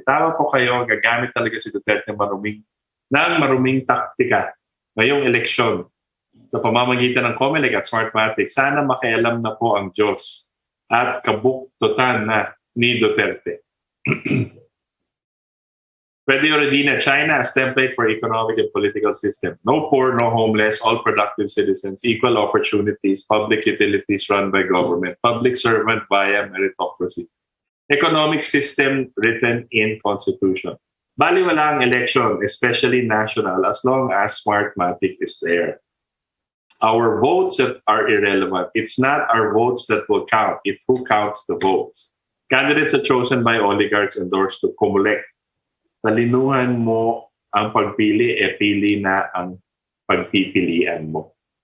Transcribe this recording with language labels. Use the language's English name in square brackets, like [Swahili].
[Filipino] Tama po kayo, gagamit talaga si Duterte ng maruming taktika ngayong eleksyon sa pamamagitan ng Comelec at Smartmatic. Sana makialam na po ang Diyos at kabuktutan na ni Duterte. [English] Freddy Oredina, China as template for economic and political system. No poor, no homeless, all productive citizens, equal opportunities, public utilities run by government, public servant via meritocracy. Economic system written in Constitution. [Filipino] Baliwala ang [English] election, especially national, as long as Smartmatic is there. Our votes are irrelevant. It's not our votes that will count. It's who counts the votes. Candidates are chosen by oligarchs endorsed to Comelec. [Filipino] Talinuhan mo ang pagpili, pili na ang pagpipilian mo.